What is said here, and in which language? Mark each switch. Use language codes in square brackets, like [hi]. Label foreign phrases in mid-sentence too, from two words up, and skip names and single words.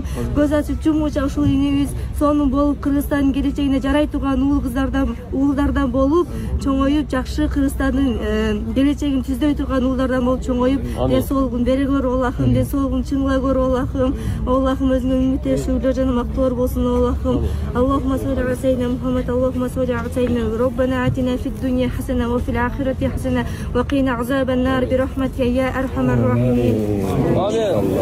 [ky] Көз ачып жумгуча ушул энебиз сонун болуп Кыргызстандын келечегине жарай турган уулдардан болуп чоңоюп жакшы Кыргызстандын келечегин түздөй турган уулдардан болуп чоңоюп ден соолугун бере көр Allah'ım. Ден соолугун чыңлай көр Allah'ım. Allah'ım өзүңө үмүттөшүүлөр жана мактоолор болсун Allah'ım. [ar] اللهم صل على سيدنا محمد اللهم صل على سيدنا ربنا آتنا في الدنيا حسنة وفي الآخرة حسنة وقنا عذاب النار برحمتك يا أرحم الراحمين.